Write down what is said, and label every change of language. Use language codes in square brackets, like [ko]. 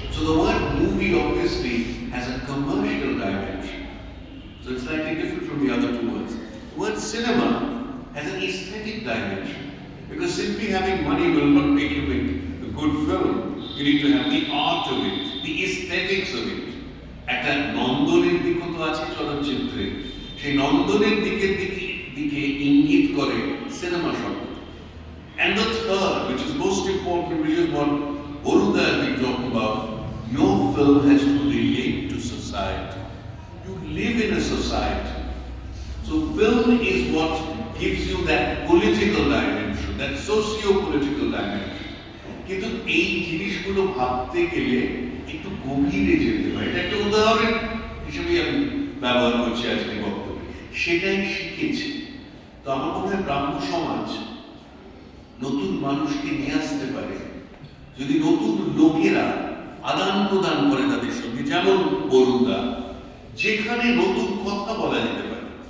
[en] So the word movie obviously has a commercial dimension. So it's slightly different from the other two words. The word cinema has an aesthetic dimension. Because simply having money will not make you make a good film. You need to have the art of it, the aesthetics of it. [bn] একটা নন্দনের দিকও তো আছে চলচ্চিত্রে, সেই নন্দনের দিকে ইঙ্গিত করে cinema শব্দ। [en] And the third, which is most important, which is what Barun has been talking about, your film has to relate to society. You live in a society. So film is what gives you that political dimension, that socio-political dimension. [bn] কিন্তু এই জিনিসগুলো ভাবতে গেলে একটু গভীরে যেতে হয়। এটা একটা উদাহরণ হিসেবে আমি ব্যবহার করছি আজকে বক্তব্যে। সেটাই শিখেছি। তো আমার মনে হয় ব্রাহ্ম সমাজ নতুন মানুষকে নিয়ে আসতে পারে যদি নতুন লোকেরা আদান প্রদান করে তাদের সঙ্গে, যেমন বরুণদা, যেখানে নতুন কথা বলা যেতে পারে।